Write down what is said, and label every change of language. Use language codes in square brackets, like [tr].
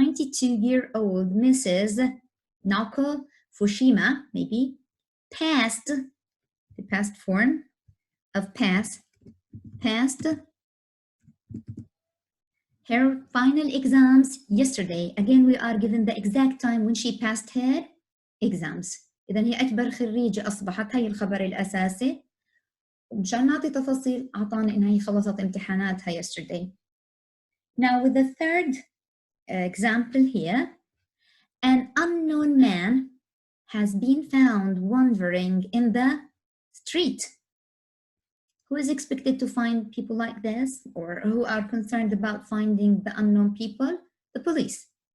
[en] 92-year-old Mrs. Naoko Fushima, maybe, passed, the past form of passed her final exams yesterday. Again, we are given the exact time when she passed her exams. [ar] إذن هي أكبر خريجة أصبحت. هي الخبر الأساسي. ومشان نعطي تفاصيل أعطانا إنها هي خلصت امتحاناتها yesterday. [en] Now with the third example here, an unknown man has been found wandering in the street. Who is expected to find people like this, or who are concerned about finding the unknown people? The police.